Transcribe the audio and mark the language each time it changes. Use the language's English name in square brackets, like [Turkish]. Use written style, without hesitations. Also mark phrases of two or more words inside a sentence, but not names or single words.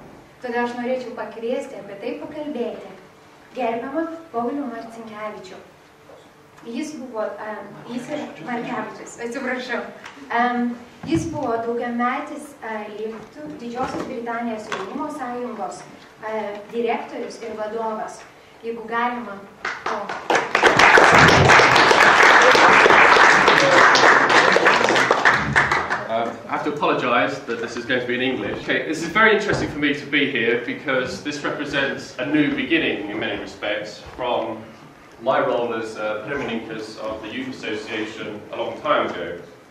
[Lithuanian] Todėl aš norėčiau pakviesti apie tai pakalbėti gerbiamą Paulių Marcinkevičių. Jis ir Markevičius, atsiprašau. Jis buvo daugiametis Didžiosios Britanijos jaunimo sąjungos direktorius ir vadovas. Jeigu galima. [English] I have to apologise that this is going to be in English. Okay, this is very interesting for me to be here because this represents a new beginning in many respects from my role as Pirmininkas of the Youth Association a long time ago.